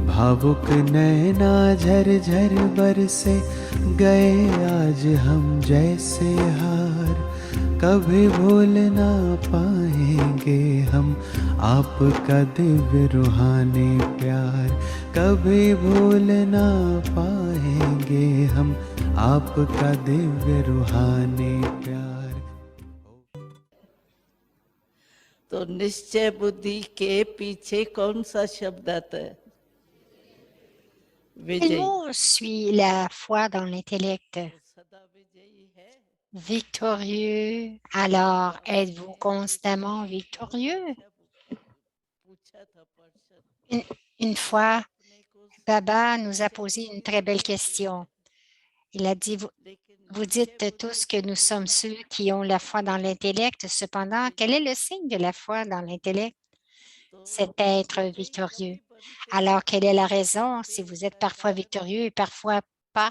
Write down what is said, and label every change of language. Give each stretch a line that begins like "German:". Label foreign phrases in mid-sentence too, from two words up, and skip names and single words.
Hindi: भावुक नैना झरझर बरसे गए आज हम जैसे हार, कभी भूल ना पाएंगे हम आपका दिव्य रूहानी प्यार, कभी भूल ना पाएंगे हम आपका दिव्य रूहानी प्यार। तो निश्चय बुद्धि के पीछे कौन सा शब्द आता है?
French: Quel
Hindi: विजय।
French: mot suit la foi dans l'intellect?
Hindi: सदा विजयी है।
French: Victorieux. Alors, êtes-vous constamment victorieux?
Hindi: पूछा था पर्सन
French: Une fois,
Hindi: अपने को
French: Baba nous a posé une très belle question. Il a dit, vous dites tous que nous sommes ceux qui ont la foi dans l'intellect. Cependant, quel est le signe de la foi dans l'intellect? C'est être victorieux. Alors, quelle est la raison si vous êtes parfois victorieux et parfois pas?